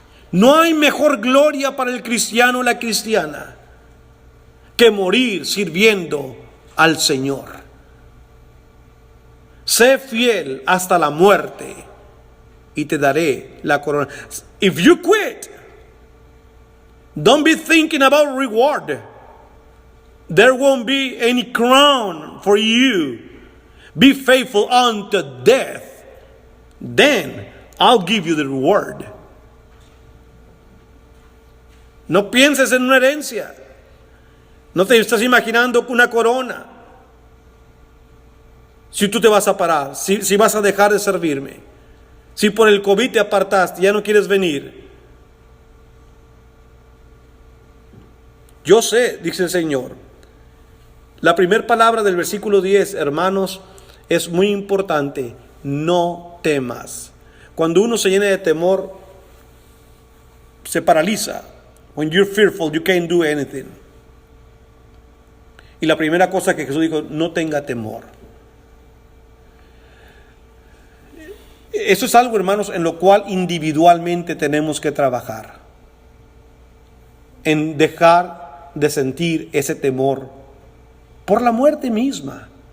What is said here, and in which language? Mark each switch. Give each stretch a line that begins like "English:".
Spanish: No hay mejor gloria para el cristiano o la cristiana que morir sirviendo al Señor. Sé fiel hasta la muerte y te daré la corona.
English: If you quit, don't be thinking about reward. There won't be any crown for you. Be faithful unto death. Then I'll give you the reward.
Spanish: No pienses en una herencia. No te estás imaginando una corona. Si tú te vas a parar, si vas a dejar de servirme, si por el COVID te apartaste, ya no quieres venir. Yo sé, dice el Señor. La primera palabra del versículo 10, hermanos, es muy importante. No temas. Cuando uno se llena de temor, se paraliza.
English: When you're fearful, you can't do anything.
Spanish: Y la primera cosa que Jesús dijo, no tenga temor. Eso es algo, hermanos, en lo cual individualmente tenemos que trabajar. En dejar de sentir ese temor por la muerte misma.